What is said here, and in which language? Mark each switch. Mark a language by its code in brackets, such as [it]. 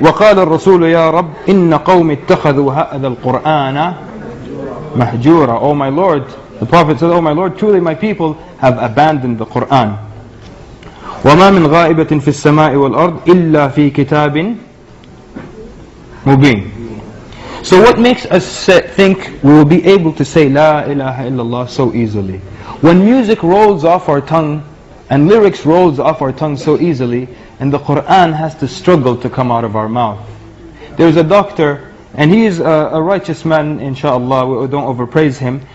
[ar] وقال الرسول يا رب إن قوم اتخذوا هذا القرآن مهجورا. [en] Oh my Lord, the Prophet said, oh my Lord, truly my people have abandoned the Quran. [ar] وما من غائبة في السماء والأرض إلا في كتاب مبين. [en] So what makes us think we will be able to say La ilaha illallah so easily? When music rolls off our tongue and lyrics rolls off our tongue so easily, and the Quran has to struggle to come out of our mouth. There's a doctor, and he is a righteous man, inshallah, we don't overpraise him.